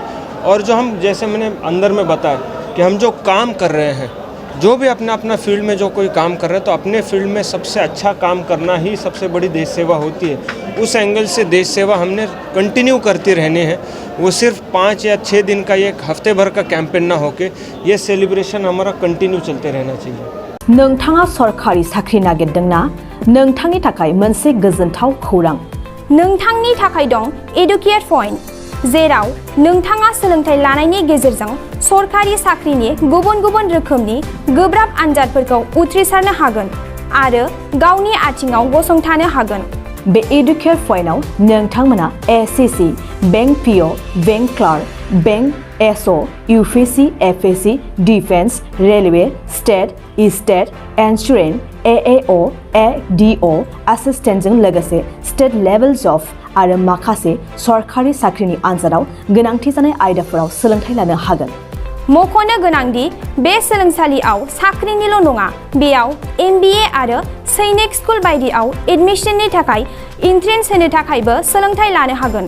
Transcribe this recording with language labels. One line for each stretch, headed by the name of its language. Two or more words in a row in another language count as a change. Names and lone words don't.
Hindi: और जो हम, जैसे मैंने अंदर में बताया कि हम जो काम कर रहे हैं, जो भी अपना फील्ड में जो कोई काम कर रहे हैं, तो अपने फील्ड में सबसे अच्छा काम करना ही सबसे बड़ी देश सेवा होती है। उस एंगल से देश सेवा हमने कंटिन्यू करती रहनी है। वो सिर्फ 5 या 6 दिन का, एक हफ्ते भर का कैंपेन ना होके ये सेलिब्रेशन हमारा कंटिन्यू चलते रहना चाहिए।
Bodo: नोंथाङा सरकारि साख्रि नागिरदोंना? नोंथांनि थाखाय मोनसे गोजोनथाव खौरां। नोंथांनि थाखाय दं एडुकेट पॉइंट, जेराव नोंथाङा सोलोंथाइ लानायनि गेजेरजों सरकारि साख्रिनि गुबुन गुबुन रोखोमनि गोब्राब आनजादफोरखौ उथ्रिसारनो हागोन आरो गावनि आथिङाव गसंथानो हागोन। बे एडुकेट पॉइन्टआव नोंथांमोना एसएससी, बैंक पीओ, बैंक क्लार्क, बैंक एसओ, यूपीएससी, एफएससी, डिफेंस, रेलवे, स्टेट इन्सुरेन्स, एएओ, एडीओ एसिस्टेन्टजों लोगोसे
English: state level job
Bodo: आरो माखासे सरकारि साख्रिनि आनजादाव गोनांथि जानाय आयदाफोराव सोलोंथाइ लानो हागोन। मख'नो गोनांदि बे सोलोंसालियाव साख्रिनिल' नङा, बेयाव एमबिए आरो सैनिक स्कुल बायदियाव एडमिशननि थाखाय एन्ट्रेन्स होनो थाखायबो सोलोंथाइ लानो हागोन।